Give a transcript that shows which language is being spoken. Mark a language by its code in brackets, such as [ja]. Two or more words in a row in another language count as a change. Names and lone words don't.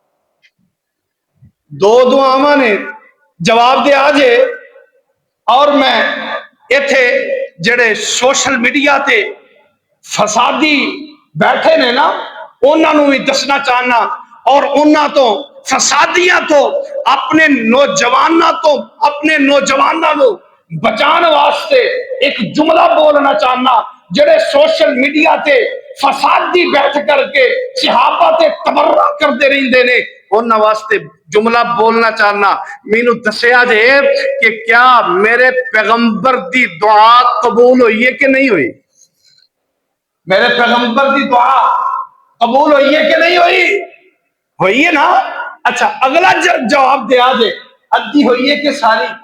[pa] 2 دعاواں نے جواب دے آجے، اور میں ایتھے جڑے سوشل میڈیا تے فسادی بیٹھے نے نا انہاں نو بھی دسنا چاہنا، اور انہاں تو فسادیاں تو اپنے نوجواناں نو بچان واسطے ایک جملہ بولنا چاہنا، جڑے سوشل میڈیا تے فسادی بیٹھ کر کے صحابہ تے تبرہ کردے رہندے نے، انہاں واسطے جملہ بولنا چاہنا، مینوں دسیا جے کہ کیا میرے پیغمبر دی دعا قبول ہوئی ہے کہ نہیں ہوئی؟ میرے پیغمبر دی دعا قبول ہوئی ہے کہ نہیں ہوئی؟ ہوئی ہے نا؟ اچھا اگلا جواب دیا جے، ادھی ہوئی ہے کہ ساری؟